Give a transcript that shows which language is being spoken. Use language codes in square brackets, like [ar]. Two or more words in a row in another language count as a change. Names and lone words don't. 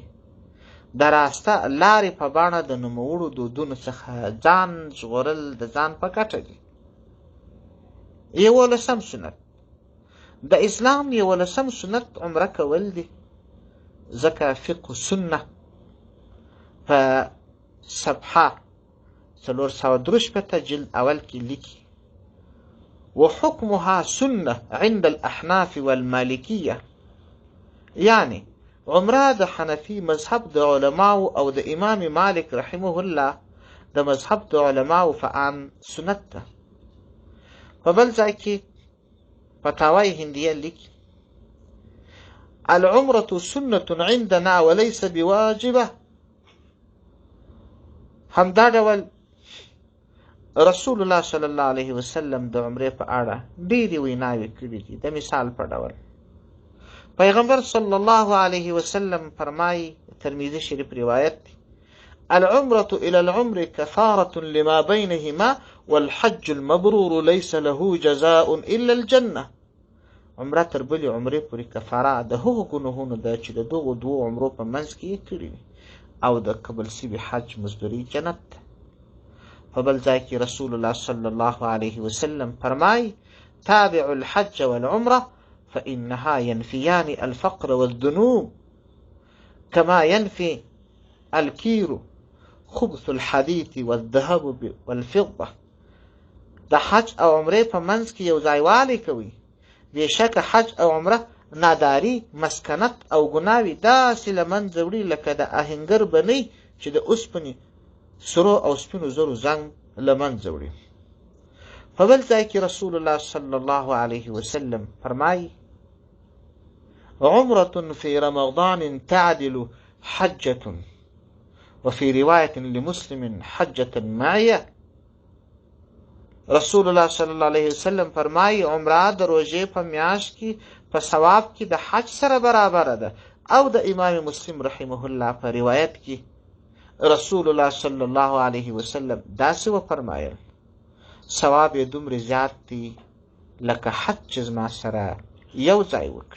[ps] د راسته لارې په بڼه د نوموړو دودونو څخه ځان ژغورل د ځان په ګټه دي. 11 سنت: د اسلام 11 سنت عمره کول دي، ځکه فقه سنه په صفحه 443 جلد اول کې لیکي [ar] وحكمها سنة عند الأحناف والمالكية، [ps] يعني عمره د حنفي مذهب د علماو او د امام مالک رحمه الله د مذهب د علماو فعام سنت ده. په بل ځای کې فتاوی هندیه لیکي [ar] العمرة سنة عندنا وليس بواجبة. [ps] همدا ډول رسول الله صلی الله علیه وسلم د عمرې په اړه ډېرې ویناوې کړي دي. د مثال په ډول پیغمبر صلی الله علیه وسلم فرمایي، ترمذي شریف روایت دی، [ar] العمرة إلى العمر كفارة لما بينهما والحج المبرور ليس له جزاء إلا الجنة. [ps] عمره تر بلې عمرې پورې کفاره د هغو ګناهونو ده چې د دغو دوو عمرو په منځ کې یې کړي وي او د قبل سوي حج مزدوري جنت ده. په بل ځای کې رسول الله صلی الله علیه وسلم فرمایي [ar] تابعوا الحج والعمرة فإنها ينفيان الفقر والذنوب كما ينفي الكير خبث الحديث والذهب والفضة. [ps] د حج او عمرې په منځ کې یو ځایوالی کوي. بېشکه حج او عمره ناداري، مسکنت او ګناوې داسې له منځه وړي لکه د آهنګر بنۍ چې د اوسپنې سرو او سپینو زرو زنګ له منځه وړي. په بل ځای کې رسول الله صلی الله علیه وسلم فرمایي [ar] عمرة في رمضان تعدل حجة وفي رواية لمسلم حجة معية. [ps] رسول الله صلی الله علیه وسلم فرمایي عمره د روژې په میاشت کې په ثواب کې د حج سره برابره ده. او د امام مسلم رحمه الله په روایت کې رسول الله صلی الله علیه وسلم داسې وفرمایل ثواب یې دومره زیات دی لکه حج چې زما سره یو ځای وکړي.